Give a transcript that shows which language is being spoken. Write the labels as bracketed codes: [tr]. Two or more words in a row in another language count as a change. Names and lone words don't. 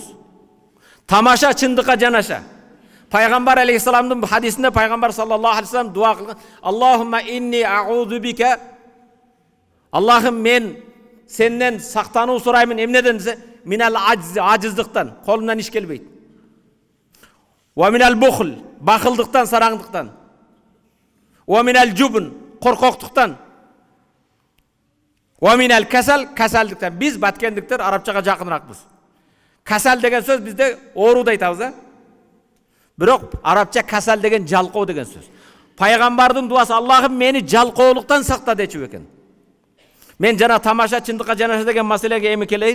[ky] Тамаша чындыкка жанаша. Пайгамбар алейхиссаламдын хадисинде пайгамбар [ar] صلى الله عليه وسلم [ky] дуа кылган: [ar] "اللهم إني أعوذ بك". [ky] Аллахым, мен сенден сактануу сураймын. Эмнеден десе, минал ажыздыктан, колумдан иш келбейт. [ar] ومن البخل, [ky] бакылдыктан, сараңдыктан. [ar] ومن الجبن, [ky] коркоктуктан. [ar] ومن الكسل, [ky] касалдыктан. Биз баткендиктер арабчага жакыныракпыз. Касал деген сөз бизде ооруду айтабыз, Бирок арабча касал деген жалкоо деген сөз. Пайгамбардын дуасы: "Аллахым, мени жалкоолуктан сакта" дечү экен. Мен жана тамаша чындыкка жанаша деген маселеге эми келейин.